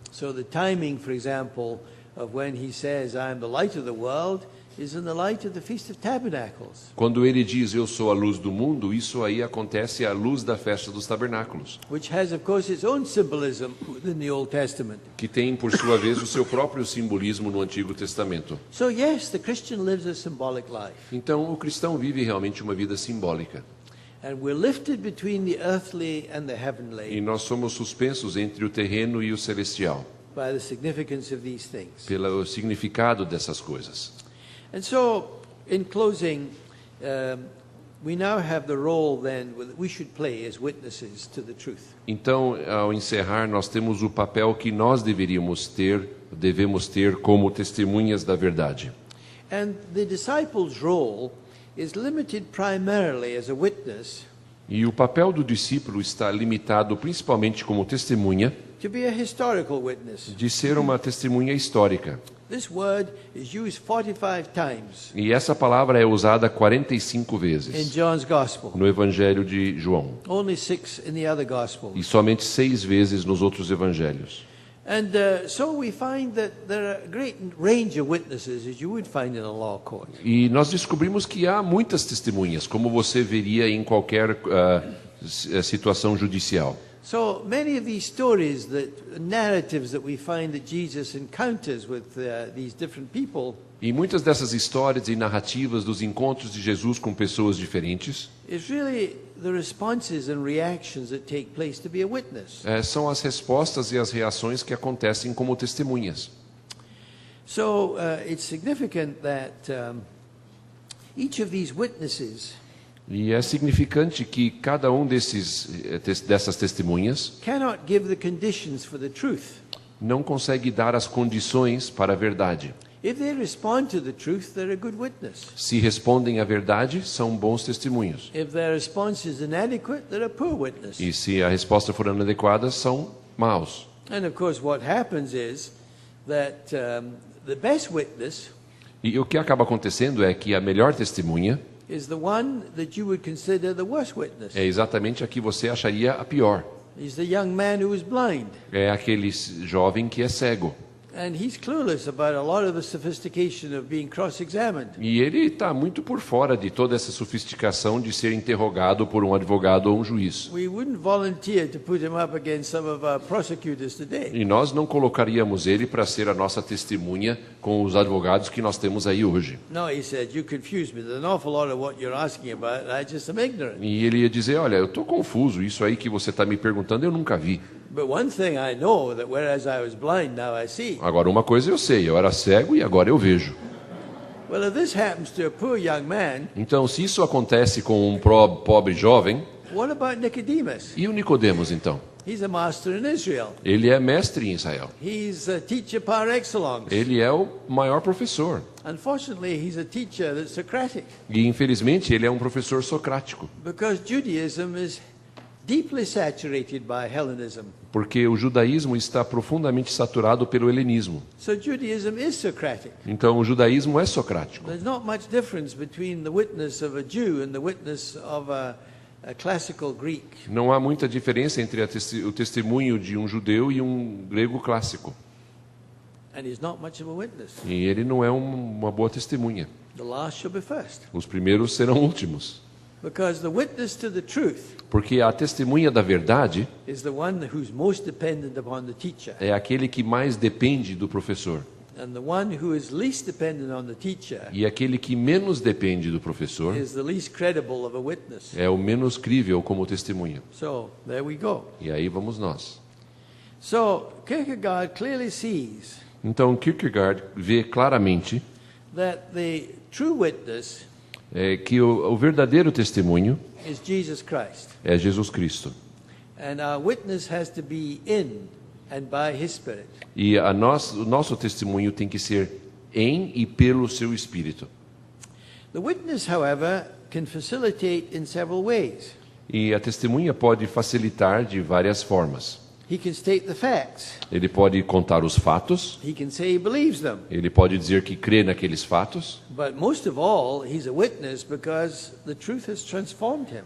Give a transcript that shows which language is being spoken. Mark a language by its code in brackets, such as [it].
[en] So the timing, for example, of when he says, I am the light of the world, is in the light of the Feast of Tabernacles, [pt] Quando ele diz eu sou a luz do mundo, isso aí acontece à luz da festa dos tabernáculos, [en] which has, of course, its own symbolism within the Old Testament. [pt] que tem por sua vez o seu próprio simbolismo no Antigo Testamento. [en] So yes, the Christian lives a symbolic life. [pt] Então o cristão vive realmente uma vida simbólica. [en] And we're lifted between the earthly and the [pt] E [en] heavenly [pt] nós somos suspensos entre o terreno e o celestial, [en] by the significance of these things. [pt] pelo significado dessas coisas. [en] And so, in closing, we now have the role then that we should play as witnesses to the truth. [pt] Então, ao encerrar, nós temos o papel que nós devemos ter como testemunhas da verdade. [en] And the disciples' role is limited primarily as a witness [pt] E o papel do discípulo está limitado principalmente como testemunha, [en] to be a historical witness. [pt] de ser uma testemunha histórica. [en] This word is used 45 times [pt] E essa palavra é usada 45 [en] in [pt] vezes [en] John's Gospel, [pt] no Evangelho de João [en] only 6 in the other Gospels. [pt] e somente 6 vezes nos outros evangelhos. [en] And so we find that there are a great range of witnesses, as you would find in a law court. [pt] E nós descobrimos que há muitas testemunhas, como você veria em qualquer situação judicial. [en] So many of these stories, narratives that we find that Jesus encounters with these different people, [pt] E muitas dessas histórias e narrativas dos encontros de Jesus com pessoas diferentes [en] is really the responses and reactions that take place to be a witness. [pt] são as respostas e as reações que acontecem como testemunhas. [en] So it's significant that each of these witnesses [pt] E é significante que cada um dessas testemunhas [en] cannot give the conditions for the truth. [pt] não consegue dar as condições para a verdade. [en] If they respond to the truth, they're a good witness. [pt] Se respondem à verdade, são bons testemunhos. [en] If their response is inadequate, they're a poor witness. [pt] E se a resposta for inadequada, são maus. [en] And of course, what happens is that the best witness [pt] E o que acaba acontecendo é que a melhor testemunha [en] is the one that you would consider the worst witness. [pt] é exatamente a que você acharia a pior. [en] He's the young man who is blind. [pt] É aquele jovem que é cego. [en] And he's clueless about a lot of the sophistication of being cross-examined. [pt] E ele está muito por fora de toda essa sofisticação de ser interrogado por um advogado ou um juiz. [en] We wouldn't volunteer to put him up against some of our prosecutors today. [pt] E nós não colocaríamos ele para ser a nossa testemunha com os advogados que nós temos aí hoje. [en] No, he said, you confuse me. There's an awful lot of what you're asking about, and I just am ignorant. [pt] E ele ia dizer, olha, eu estou confuso, isso aí que você está me perguntando eu nunca vi. [en] But one thing I know, that whereas I was blind, now I see. [pt] Agora, uma coisa eu sei, eu era cego e agora eu vejo. [en] Well, if this happens to a poor young man, [pt] Então, se isso acontece com um pobre jovem, [en] what about Nicodemus? [pt] e o Nicodemos, então? [en] He's a master in Israel. [pt] Ele é mestre em Israel. [en] He's a teacher par excellence. [pt] Ele é o maior professor. [en] Unfortunately, he's a teacher that's Socratic, [pt] E, infelizmente, ele é um professor socrático. [en] because Judaism is deeply saturated by Hellenism. [pt] Porque o judaísmo está profundamente saturado pelo helenismo. [en] So Judaism is Socratic. [pt] Então, o judaísmo é socrático. [en] There's not much difference between the witness of a Jew and the witness of a classical Greek. [pt] Não há muita diferença entre o testemunho de um judeu e um grego clássico. [en] And he's not much of a witness. [pt] E ele não é uma boa testemunha. [en] The last shall be first. [pt] Os primeiros serão últimos. [en] Because the witness to the truth [pt] Porque a testemunha da verdade [en] is the one who's most dependent upon the teacher. [pt] é aquele que mais depende do professor. [en] And the one who is least dependent on the teacher [pt] E aquele que menos depende do professor [en] is the least credible of a witness. [pt] é o menos crível como testemunha. [en] So, there we go. [pt] E aí vamos nós. [en] So, Kierkegaard clearly sees [pt] Então, Kierkegaard vê claramente [en] that the true witness [pt] que o verdadeiro testemunho [en] is Jesus Christ. [pt] é Jesus Cristo. [en] And our witness has to be in and by His Spirit. [pt] E o nosso testemunho tem que ser em e pelo seu Espírito. [en] The witness, however, can facilitate in several ways. [pt] E a testemunha pode facilitar de várias formas. [en] He can state the facts. [pt] Ele pode contar os fatos, [en] He can say he believes them. [pt] ele pode dizer que crê naqueles fatos, [en] But most of all, he's a witness because the truth has transformed him.